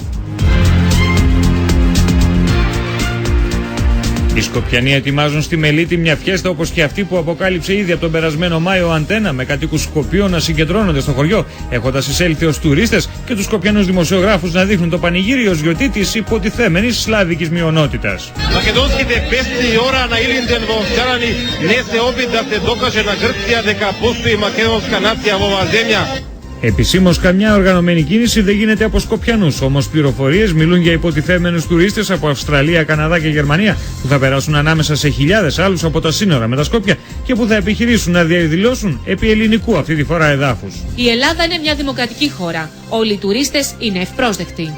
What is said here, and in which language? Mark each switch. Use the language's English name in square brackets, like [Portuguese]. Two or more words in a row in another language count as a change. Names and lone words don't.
[Greek] Οι Σκοπιανοί ετοιμάζουν στη Μελίτη μια φιέστα όπως και αυτή που αποκάλυψε ήδη από τον περασμένο Μάιο Αντένα, με κατοίκους Σκοπίων να συγκεντρώνονται στο χωριό, έχοντας εισέλθει ως τουρίστες και τους Σκοπιανούς δημοσιογράφους να δείχνουν το πανηγύρι ως γιορτή της υποτιθέμενης σλάβικης μειονότητας. [Macedonian] Македонските песни и ора на Илинден во Овчарани не се опит да се докаже на Грција дека постои македонска нација во оваа земја. [Greek] Επισήμως καμιά οργανωμένη κίνηση δεν γίνεται από Σκοπιανούς, όμως πληροφορίες μιλούν για υποτιθέμενους τουρίστες από Αυστραλία, Καναδά και Γερμανία που θα περάσουν ανάμεσα σε χιλιάδες άλλους από τα σύνορα με τα Σκόπια και που θα επιχειρήσουν να διαδηλώσουν επί ελληνικού αυτή τη φορά εδάφους. Η Ελλάδα είναι μια δημοκρατική χώρα. Όλοι οι τουρίστες είναι ευπρόσδεκτοι.